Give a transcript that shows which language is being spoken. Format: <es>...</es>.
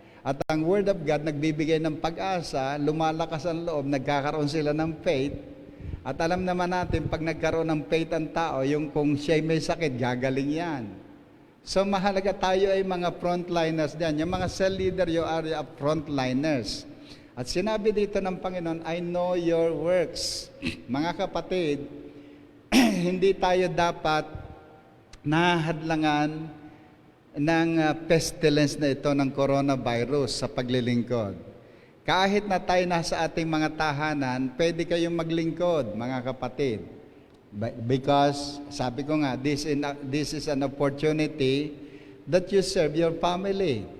<tl>At ang Word of God, nagbibigay ng pag-asa, lumalakas ang loob, nagkakaroon sila ng faith. At alam naman natin, pag nagkaroon ng faith ang tao, yung kung siya'y may sakit, gagaling yan. So mahalaga tayo ay mga frontliners diyan. Yung mga</tl> <en>cell leader, you are frontliners.</en> <tl>At sinabi dito ng Panginoon,</tl> <en>I know your works.</en> <tl>Mga kapatid, hindi tayo dapat nahadlangan ng pestilence na ito ng coronavirus sa paglilingkod. Kahit na tayo nasa ating mga tahanan, pwede kayong maglingkod, mga kapatid.</tl> <en>Because,</en> <tl>sabi ko nga,</tl> <en>this is an opportunity that you serve your family.</en>